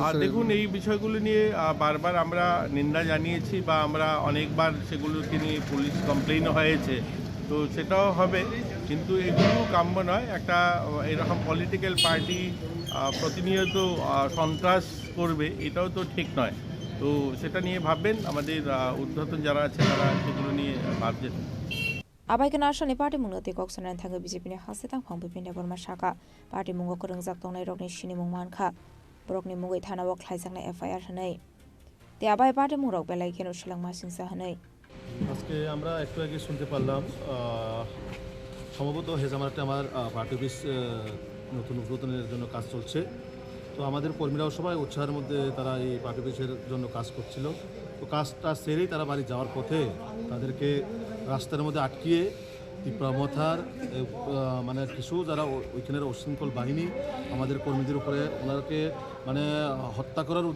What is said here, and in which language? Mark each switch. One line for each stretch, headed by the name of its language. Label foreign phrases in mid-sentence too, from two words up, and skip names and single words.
Bangla: দেখুন এই বিষয়গুলো নিয়ে বারবার আমরা নিন্দা জানিয়েছি বা আমরা অনেকবার সেগুলোকে নিয়ে পুলিশ কমপ্লেইনও হয়েছে তো সেটাও হবে কিন্তু এগুলো কাম্য নয় একটা এরকম
English: political party
Bangla: প্রতিনিয়ত সন্ত্রাস করবে এটাও তো ঠিক নয় তো সেটা নিয়ে ভাববেন আমাদের উদ্ধতন যারা আছে তারা সেগুলো নিয়ে ভাবছেন
Kok Borok: আবাইকে নাশানি পার্টি মুঙ্গতে koksanani thangai BJP ni haste tangphang bipin deborma saka party mungo korongjak tongnai rokni sini mungmankha borokni mungoi thanao khlaijaknai FIR hanai te abai party mungrok belai keno selangma singsa hanai
Bangla: আজকে আমরা একটু আগে শুনতে পারলাম সম্ভবত হেজামারাতে আমার
English: party office
Bangla: নতুন উদ্বোধনের জন্য কাজ চলছে তো আমাদের কর্মীরাও সবাই উৎসাহের মধ্যে তারা এই
English: party office
Bangla: জন্য কাজ করছিল তো কাজটা সেরেই তারা বাড়ি যাওয়ার পথে তাদেরকে রাস্তার মধ্যে আটকিয়ে ত্রিপুরা মথার মানে কিছু যারা ওইখানের উশৃঙ্খল বাহিনী আমাদের কর্মীদের উপরে ওনাকে মানে হত্যা করার